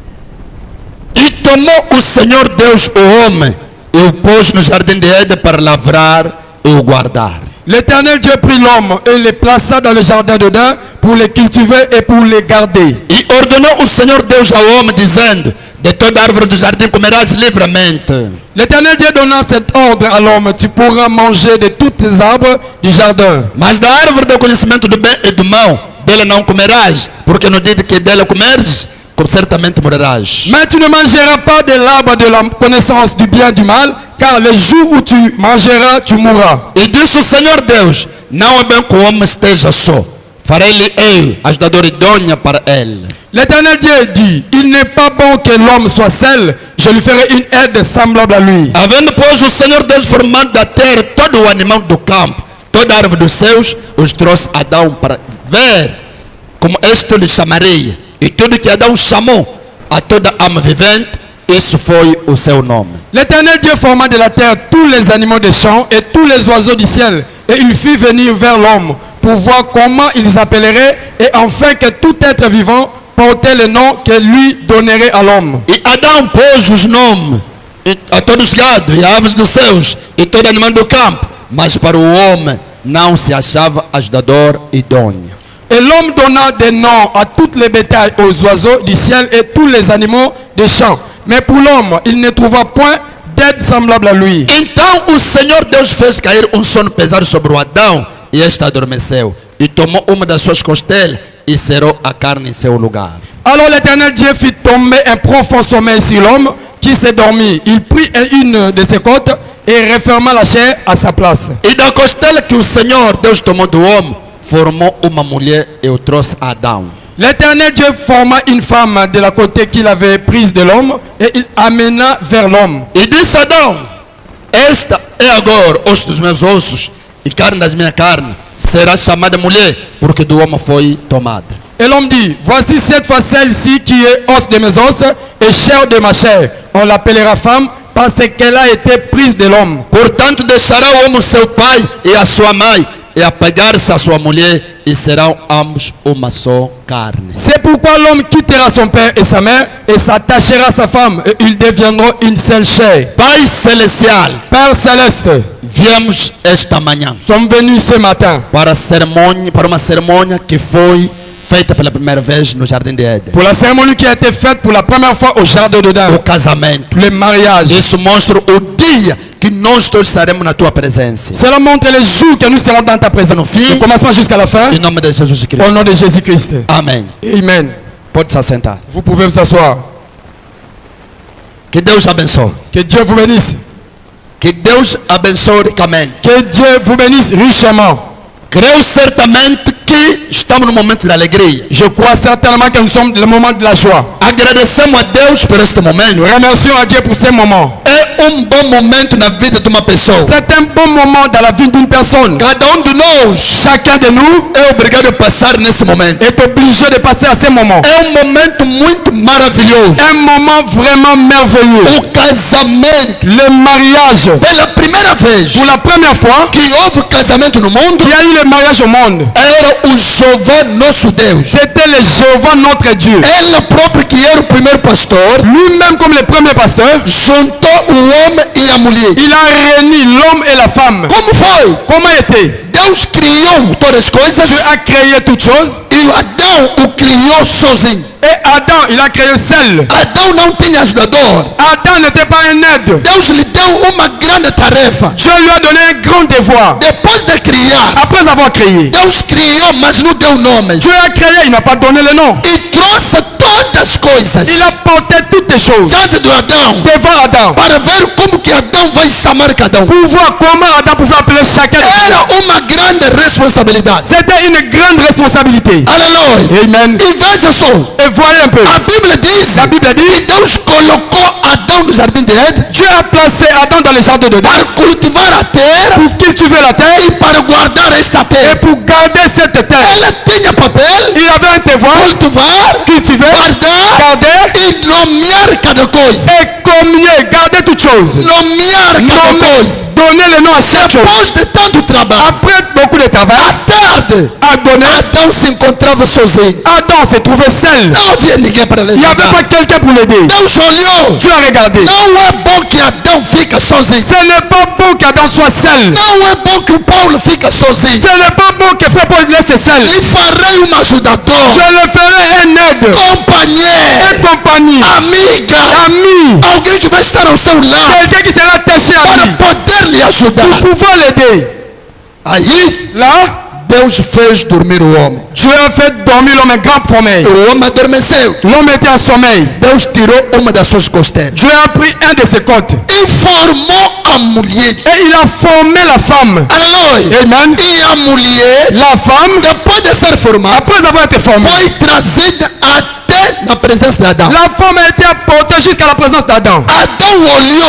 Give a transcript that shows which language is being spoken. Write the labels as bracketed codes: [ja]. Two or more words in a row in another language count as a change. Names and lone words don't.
[pt] E tomou o Senhor Deus o homem e o pôs no jardim de Éden para lavrar e o guardar. [fr] L'Éternel Dieu prit l'homme et le plaça dans le jardin d'Éden pour les cultiver et pour les garder. [pt] E ordenou o Senhor Deus ao homem dizendo: De toda árvore do jardim comerás livremente. [fr] L'Éternel Dieu donna cet ordre à l'homme, tu pourras manger de tous les arbres du jardin. [pt] Mas da árvore do conhecimento do bem e do mal, dela não comerás, porque no dia que dela comeres, certamente morrerás. [fr] Mais tu ne mangeras pas de l'arbre de la connaissance du bien et du mal, car le jour où tu mangeras, tu mourras. [pt] E disse o Senhor Deus, não é bem que o homem esteja só. Farei-lhe eu, ajudador idônea para ele. [fr] L'Éternel Dieu dit, il n'est pas bon que l'homme soit seul, je lui ferai une aide semblable à lui. [pt] Havendo, pois, o Senhor Deus formado da terra todo o animal do campo, toda a árvore dos céus, os trouxe a Adão para ver como este lhe chamaria. E tudo que Adão chamou a toda alma vivente, isso foi o seu nome. [fr] L'Éternel Dieu forma de la terre tous les animaux des champs et tous les oiseaux du ciel, et il fit venir vers l'homme pour voir comment ils appelleraient, et enfin que tout être vivant portait le nom que lui donnerait à l'homme. [pt] E Adão pôs os nomes a todos os gados e aves dos céus e todo animal do campo, mas para o homem não se achava ajudador idôneo. [fr] Et l'homme donna des noms à toutes les bétails, aux oiseaux du ciel et tous les animaux des champs. Mais pour l'homme, il ne trouva point d'aide semblable à lui. [pt] Então o Senhor Deus fez cair um sono pesado sobre o Adão, e este adormeceu, e tomou uma das suas costelas e cerrou a carne em seu lugar. [fr] Alors l'Éternel Dieu fit tomber un profond sommeil sur l'homme qui s'est dormi. Il prit une de ses côtes et referma la chair à sa place. [pt] E da costela que o Senhor Deus tomou do homem, formou uma mulher e o trouxe a Adão. [fr] L'Éternel Dieu forma une femme de la côté qu'il avait prise de l'homme et il amena vers l'homme. [pt] E disse a Adão, esta é agora osso dos meus ossos e carne das minhas carnes, será chamada mulher, porque do homem foi tomada. [fr] Et l'homme dit, voici cette fois celle-ci qui est os de mes os et chair de ma chair. On l'appellera femme parce qu'elle a été prise de l'homme. [pt] Portanto, deixará o homem seu pai e a sua mãe, e apegar-se à sua mulher, e serão ambos uma só carne. [fr] C'est pourquoi l'homme quittera son père et sa mère et s'attachera à sa femme et ils deviendront une seule chair. [pt] Pai celestial, [fr] Père céleste, [pt] viemos esta manhã [fr] sommes venus ce matin [pt] para uma cerimônia que foi feita pela primeira vez no Jardim de Éden. [fr] pour la cérémonie qui a été faite pour la première fois au jardin [pt] O [fr] d'Éden, [pt] casamento. [fr] le mariage. [pt] Isso mostra o dia que nós todos estaremos na tua presença. [fr] Cela montre les jours que nous serons dans ta présence. Du commencement jusqu'à la fin, [pt] Em nome de Jesus [fr] au [pt] Cristo. [fr] nom de Jésus-Christ. [pt] Amém. [fr] Amen. [pt] Pode se assentar. [fr] Vous pouvez vous asseoir. [pt] Que Deus abençoe. [fr] Que Dieu vous bénisse. [pt] Que Deus abençoe ricamente. [fr] Que Dieu vous bénisse richement. [pt] Creio certamente que estamos no momento de alegria. [fr] Je crois certainement que nous sommes dans le moment de la joie. [pt] Agradecemos a Deus por este [fr] Nous [pt] momento. [fr] remercions à Dieu pour ce moment. [pt] É bom momento na vida de uma pessoa. [fr] C'est un bon moment dans la vie d'une personne. [pt] Cada de nós [fr] Chacun de nous [pt] é obrigado a passar nesse momento. [fr] est obligé de passer à ce moment. [pt] É momento muito maravilhoso. [fr] Un moment vraiment merveilleux. [pt] O casamento. [fr] Le mariage. [pt] Pela primeira vez [fr] Pour la première fois [pt] que houve casamento no mundo, [fr] qu'il y a eu le mariage au monde, [pt] era o Jeová nosso Deus. [fr] c'était le Jéhovah notre Dieu. [pt] Ele próprio que era o primeiro pastor, [fr] Lui-même comme le premier pasteur, [pt] juntou o homem e a mulher. [fr] il a réuni l'homme et la femme. [pt] Como foi? [fr] Comment était? [pt] Deus criou todas as coisas [fr] Dieu a créé toutes choses [pt] e Adão o criou sozinho. [fr] et Adam, il a créé seul. [pt] Adão não tinha ajudador. [fr] Adam n'était pas un aide. [pt] Deus lhe deu uma grande tarefa. [fr] Dieu lui a donné un grand devoir. [pt] Depois de criar, [fr] Après avoir créé, [pt] Deus criou, mas não deu nomes. [fr] Dieu a créé, il n'a pas donné le nom. [pt] E trouxe todas as coisas [fr] Il a porté toutes les choses [pt] diante de Adão [fr] devant Adam [pt] para ver como que Adão vai chamar cada um. [fr] pour voir comment Adam pouvait appeler chacun. [pt] Era uma grande responsabilidade. [fr] C'était une grande responsabilité. [pt] Aleluia. [fr] Amen. [pt] E veja só, [fr] Et voyez un peu. [pt] a Bíblia diz [fr] La Bible dit, [pt] que Deus colocou Adão no jardim de Éden [fr] Dieu a placé Adam dans le jardin de [pt] para [fr] Dieu [pt] cultivar a terra [fr] pour cultiver la terre [pt] e para guardar esta [fr] et [pt] terra. [fr] pour garder cette terre. [pt] Ela tinha papel, [fr] Il avait un devoir, [pt] cultivar, [fr] cultiver, [pt] guardar [fr] garder [pt] e nomear cada coisa. [fr] et communier, garder toutes choses. chose. [pt] nomear cada coisa. [fr] Donner le nom à chaque chose. [pt] Depois de tanto trabalho, [fr] Après beaucoup de travail, [pt] à tarde, [fr] à donner, [pt] Adão se encontrava sozinho. [fr] Adam s'est trouvé seul. [pt] Não havia ninguém para [fr] Il n'y avait [pt] ajudar. [fr] pas quelqu'un pour l'aider. [pt] Deus olhou. [fr] Tu as regardé. [pt] Não é bom que Adão fica sozinho. [fr] Ce n'est pas bon qu'Adam soit seul. [pt] Não é bom que o Paulo fica sozinho. [fr] Ce n'est pas bon que Frère Paul laisse seul. [pt] E farei um ajudador, [fr] Je le ferai un aide, [pt] companheiro, [fr] un compagnie, [pt] amiga, [fr] ami, [pt] alguém que vai estar ao seu lado [fr] quelqu'un qui sera attaché à [pt] para [fr] lui [pt] poder lhe ajudar. [fr] pour pouvoir l'aider. [pt] Aí [fr] Là, [pt] Deus fez dormir o homem. [fr] Dieu a fait dormir l'homme un grand sommeil. [pt] O homem adormeceu. [fr] L'homme était en sommeil. [pt] Deus tirou uma das suas costeiras [fr] Dieu a pris un de ses côtes [pt] e formou a mulher. [fr] et il a formé la femme. [pt] Aleluia. [fr] Amen. [pt] E a mulher, [fr] La femme, [pt] depois de ser formada, [fr] après avoir été formée, [pt] foi trazida até na presença de Adão. [fr] la femme a été apportée jusqu'à la présence d'Adam. [pt] Adão olhou